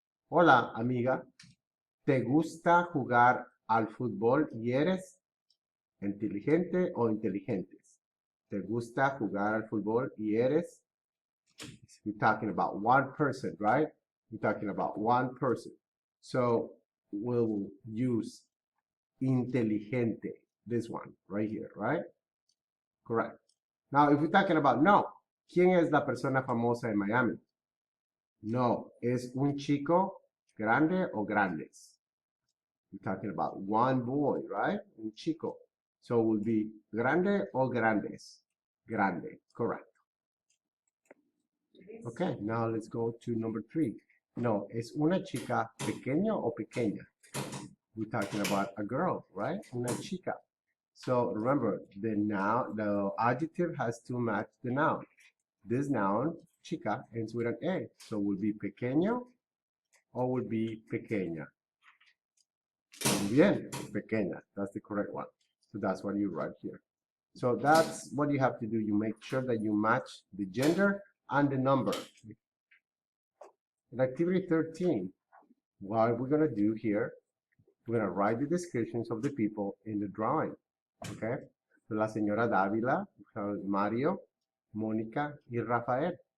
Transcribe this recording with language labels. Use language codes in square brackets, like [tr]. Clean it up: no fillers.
[es] Hola, amiga, ¿te gusta jugar al fútbol y eres inteligente o inteligentes? ¿Te gusta jugar al fútbol y eres? [en] We're talking about one person, right? We're talking about one person. So we'll use inteligente, this one right here, right? Correct. Now, if we're talking about [es] no, ¿quién es la persona famosa en Miami? No, ¿es un chico grande o grandes? [en] We're talking about one boy, right? [es] Un chico. [en] So it will be [es] grande o grandes? [en] Grande, correct. Okay, now let's go to number 3. [es] No, ¿es una chica pequeño o pequeña? [en] We're talking about a girl, right? [es] Una chica. [en] So remember, the noun, the adjective has to match the noun. This noun, chica, ends with an A. So will be pequeño or will be pequeña. Bien, pequeña. That's the correct one. So that's what you write here. So that's what you have to do. You make sure that you match the gender and the number. In activity 13, what we're going to do here, we're going to write the descriptions of the people in the drawing. Okay? So la señora Dávila, Mario, Mónica, y Rafael.